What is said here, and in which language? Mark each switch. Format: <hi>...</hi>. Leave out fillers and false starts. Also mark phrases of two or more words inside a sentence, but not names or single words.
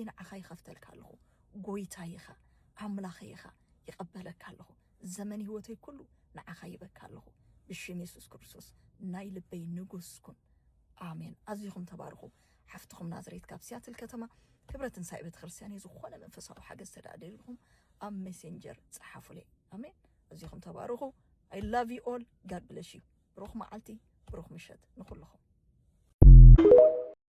<ti>ንዓኻ ይኸፍተልካ ኣለኹ ጎይታ ኢኻ ኣምላኽ ኢኻ ይቐበለካ ኣለኹ ዘመን ህይወተይ ኩሉ ንዓኻ ይበካ ኣለኹ ብሽም ኢየሱስ ክርስቶስ ናይ ልበይ ንጉስኩን ኣሜን ኣዝኹም ተባርኹ ሓፍትኹም ናዝሬት ካብ ሲያትል ከተማ ክብረ ትንሳኤ ቤተ ክርስቲያን ዝኾነ መንፈሳዊ ሓገዝ ተዳደልኩም ኣብ ሜሴንጀር ጻሓፉለይ ኣሜን ኣዝኹም ተባርኹ</ti> <en>I love you all God bless you</en> <ti>ብሩኽ መዓልቲ ብሩኽ ምሸት ንኹልኹም</ti>